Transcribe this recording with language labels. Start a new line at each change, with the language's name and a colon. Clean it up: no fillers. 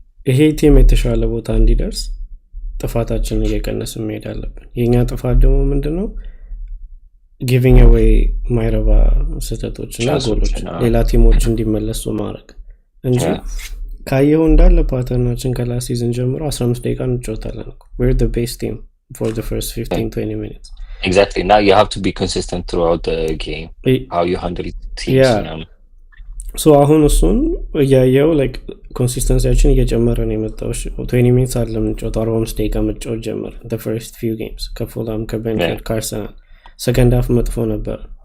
Amharic: ይሄ ቲም የተሻለ ቦታ እንዲደርስ ጥፋታችንን እየቀነስን መሄድ አለብን። የኛ ጥፋት ደግሞ ምንድነው
English: giving away
Amharic: ማይረባ ስህተቶችና ጎሎች ሌላ ቲሞች እንዲመለሱ ማድረግ እንጂ ካየው እንዳለ ፓተርናችን ከላስት ሲዝን ጀምሮ 15 ደቂቃ እንጫወታለን።
English: we're the best team for the first 15-20 minutes. Exactly. Now you have to be consistent throughout the game. How you handle teams.
Amharic: So አሁን እሱን እያየው like ኮንሲስተንሲያችን እየጨመረ ነው የመጣው። 20 minutes አይደለም እንጫወታው 45 ደቂቃ መጫወት ጀመረ
English: the first few games
Amharic: ከፉላም ከቤንፊልድ ከአርሰናል። second half መጥፎ ነበር።